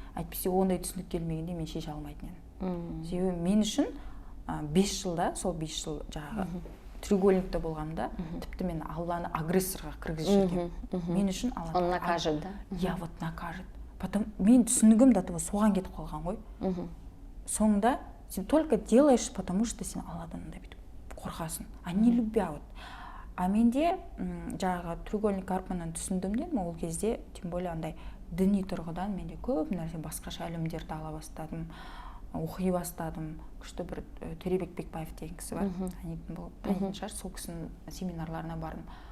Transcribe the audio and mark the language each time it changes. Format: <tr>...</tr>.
<kk>Әйтпесе ондай түсінік келмегенде мен шеше алмайтын едім. Себебі мен үшін 5 жылда, сол 5 жыл жаңағы треугольникте болғанда, тіпті мен Алланы агрессорға кіргізіп жүргем. Мен үшін Алла</kk> <ru>он накажет, да? Я вот накажет.</ru> <kk>Мен түсінігім</kk> <ru>до того</ru> <kk>соған кетіп қалған ғой. Соңында сен</kk> <ru>только делаешь, потому что</ru> <kk>сен Алладан қорқасың.</kk> <ru>А не любя вот.</ru> <kk>А менде жаңағы треугольник арпаннан түсіндімден, ол кезде, тем более андай діни тұрғыдан менде көп нәрсе басқаша ілімдерді ала бастадым, оқи бастадым. Күшті бір Төребек Бекбаев деген кісі бар. Танитын шығар, сол кісінің семинарларына бардым.</kk>